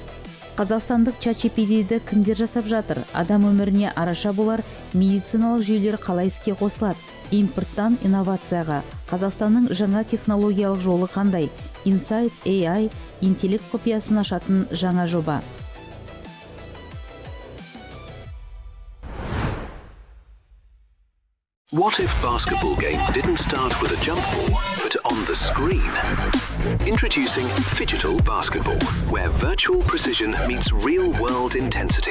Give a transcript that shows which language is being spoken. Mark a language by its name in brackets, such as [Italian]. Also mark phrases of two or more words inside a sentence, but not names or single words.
[Kazakh] Қазақстандық ChatGPT'ді кімдер жасап жатыр? Адам өміріне араша болар медициналық жүйелер қалай іске қосылады? Импорттан инновацияға Қазақстанның жаңа технологиялық жолы қандай? [English] Inside AI [Kazakh] интеллект құпиясын ашатын жаңа жоба. [English] What if basketball game didn't start with a jump ball, but on the screen? Introducing Phygital Basketball, where virtual precision meets real-world intensity.